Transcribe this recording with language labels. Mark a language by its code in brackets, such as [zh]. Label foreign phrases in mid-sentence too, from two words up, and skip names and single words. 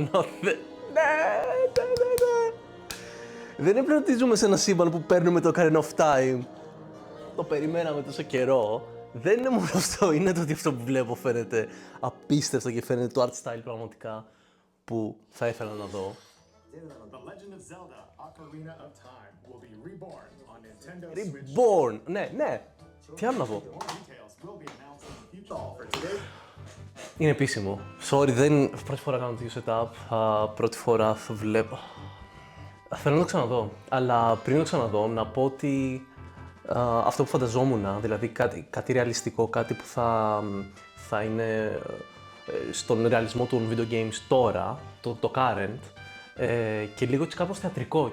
[el] Ναι. Δεν είναι πλέον ότι ζούμε σε ένα σύμπαν που παίρνουμε το Ocarina of Time. Το περιμέναμε τόσο καιρό. Δεν είναι μόνο αυτό, είναι το ότι αυτό που βλέπω φαίνεται απίστευτο και φαίνεται το [en] art style [el] πραγματικά που θα ήθελα να δω. [en] The Legend of Zelda: Ocarina of Time will be reborn on Nintendo Switch. Reborn! [el] Ναι, ναι. Τι άλλο να πω. [en] More details will be announced in the future. For today, [el] Είναι επίσημο. Sorry, δεν. Πρώτη φορά κάνω τέτοιο setup. Πρώτη φορά θα βλέπω. Θέλω να το ξαναδώ. Αλλά πριν το ξαναδώ, να πω ότι αυτό που φανταζόμουν, δηλαδή κάτι ρεαλιστικό, κάτι που θα είναι στον ρεαλισμό των [en] video games [el] τώρα, το current, και λίγο έτσι κάπως θεατρικό.